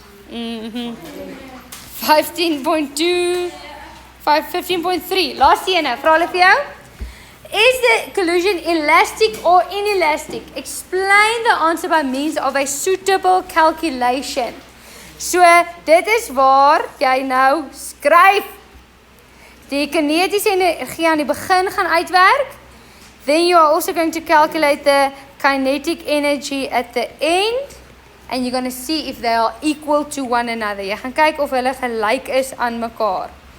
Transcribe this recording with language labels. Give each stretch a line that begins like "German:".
English: 15.2, 15.3.
Afrikaans: Laaste ene, vra hulle vir jou.
English: Is the collision elastic or inelastic? Explain the answer by means of a suitable calculation.
Afrikaans: So, dit is waar jy nou skryf. Die kinetiese energie aan die begin gaan uitwerk.
English: Then you are also going to calculate the kinetic energy at the end. And you're going to see if they are equal to one another.
Afrikaans: Jy gaan kyk of hulle gelyk is aan mekaar.